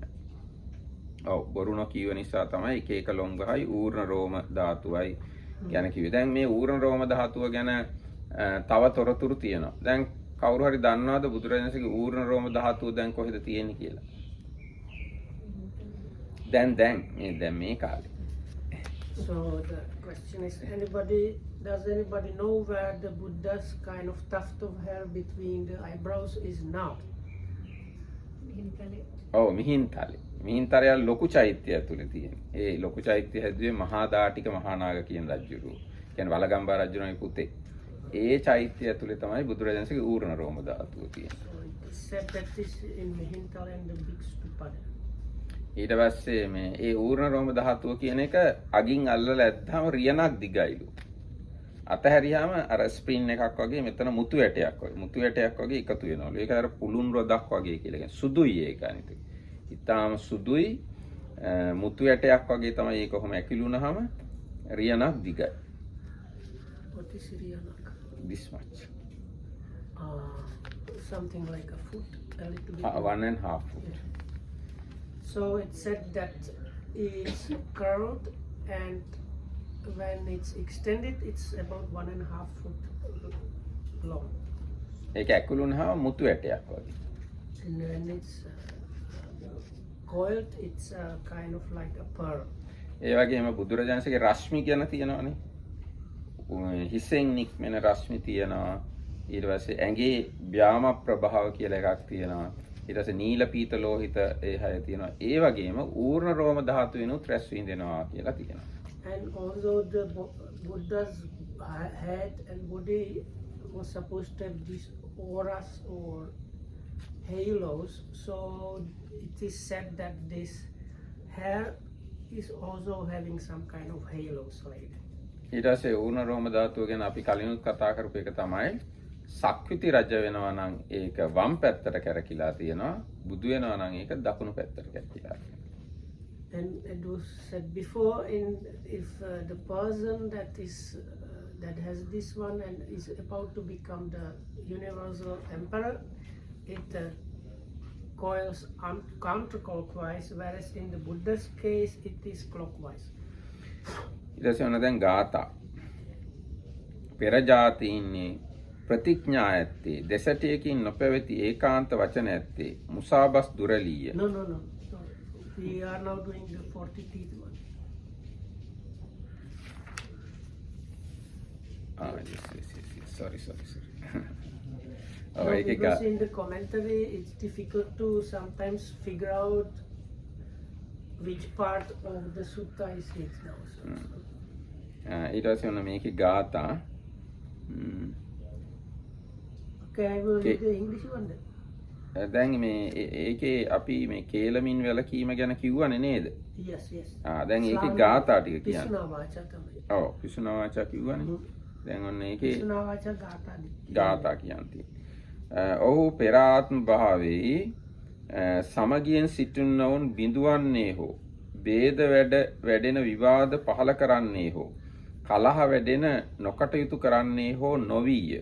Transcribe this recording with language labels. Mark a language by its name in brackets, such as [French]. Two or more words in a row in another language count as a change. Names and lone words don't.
[Sinhala] ඔව් බොරු නොකියව නිසා තමයි එක එක ලොම් ගහයි ඌර්ණ රෝම ධාතුවයි ගැන කිව්වේ. දැන් මේ ඌර්ණ රෝම ධාතුව ගැන තව තොරතුරු තියෙනවා. දැන් කවුරු හරි දන්නවද බුදුරජාණන්සේගේ ඌර්ණ රෝම ධාතුව දැන් කොහෙද තියෙන්නේ කියලා? දැන් මේ කාලේ. [English] So the question is, does anybody know where the Buddha's kind of tuft of hair between the eyebrows is now? [Sinhala] ඔව් මිහින්තලේ ලොකු චෛත්‍යය ඇතුලේ තියෙන. ඒ ලොකු චෛත්‍යය හැදුවේ මහා දාටික මහානාග කියන රජුරු. කියන්නේ වලගම්බා රජුගේ පුතේ. ඒ චෛත්‍යය ඇතුලේ තමයි බුදුරජාණන්සේගේ ඌර්ණ රෝම ධාතුව තියෙන්නේ. [English] So it is said that this in Mihintala and the big stupada. [Sinhala] ඊට පස්සේ මේ ඒ ඌර්ණ රෝම ධාතුව කියන එක අගින් අල්ලලා ඇද්දාම රියනක් දිගයිලු. අතහැරියාම අර ස්ප්‍රින් එකක් වගේ මෙතන මුතු ඇටයක් වගේ එකතු වෙනවලු. ඒක අර පුළුන් රොදක් වගේ කියලා කියන්නේ. සුදුයි ඒක අනිත් එක. ඊටාම සුදුයි මුතු ඇටයක් වගේ තමයි ඒක කොහොම ඇකිලුනහම රියනක් දිගයි. [English] What is Riyanak? This much. Something like a foot, a little bit. 1.5 foot. Yeah. So it said that it's curved, and when it's extended, it's about 1.5 foot long. [Sinhala] ඒක ඇකුළුනහම මුතු ඇටයක් වගේ. [English] And when it's coiled, it's kind of like a pearl. [Sinhala] ඒ වගේම බුදුරජාණන්සේගේ රශ්මි කියන තියෙනවානේ. හිසෙන් නික්මෙන රශ්මි තියෙනවා. ඊට පස්සේ ඇඟේ ව්‍යාම ප්‍රභාව කියලා එකක් තියෙනවා. ඊට පස්සේ නීල පීත ලෝහිත ඒ හය තියෙනවා. ඒ වගේම ඌර්ණ රෝම ධාතුවෙනුත් රැස් විඳිනවා කියලා තියෙනවා. [English] And also the Buddha's head and body was supposed to have these auras or halos. So it is said that this hair is also having some kind of halos like. [Sinhala] ඊට පස්සේ ඌර්ණ රෝම ධාතුව ගැන අපි කලිනුත් කතා කරපු එක තමයි සක්විති රජ වෙනවා නම් ඒක වම් පැත්තට කැරකිලා තියෙනවා. බුදු වෙනවා නම් ඒක දකුණු පැත්තට කැරකිලා තියෙනවා. [English] And it was said before, if the person that has this one and is about to become the universal emperor, it coils counterclockwise, whereas in the Buddha's case it is clockwise. [Sinhala] ඊට පස්සේ ඔන්න දැන් ගාථා පෙර ජාතීන්නේ ප්‍රතිඥා ඇත්තේ දෙසටියකින් නොපැවති ඒකාන්ත වචන ඇත්තේ මුසාබස් දුරලීය. [English] No, no, no, no. We are now doing the 43rd one. Yes. Sorry. No, because in the commentary it's difficult to sometimes figure out which part of the sutta is it now. [Sinhala] ඊට පස්සේ ඔන්න මේකේ ගාථා [English] Okay, I will read the English one then. [Sinhala] දැන් මේ ඒකේ අපි මේ කේලමින් වැලකීම ගැන කිව්වනේ නේද? [English] Yes. [Sinhala] දැන් ඒකේ ගාථා ටික කියන්න. [Pali] පිසුනා වාචා [Sinhala] තමයි. ඔව් [Pali] පිසුනා වාචා [Sinhala] කිව්වනේ. දැන් ඔන්න ඒකේ [Pali] පිසුනා වාචා [Sinhala] ගාථා කියන්නේ. ඔහු පෙර ආත්ම භාවයේ සමගියෙන් සිටින්නවුන් බිඳුවන්නේ හෝ ભેද වැඩෙන විවාද පහල කරන්නේ හෝ කලහ වැඩෙන නොකටයුතු කරන්නේ හෝ නොවිය.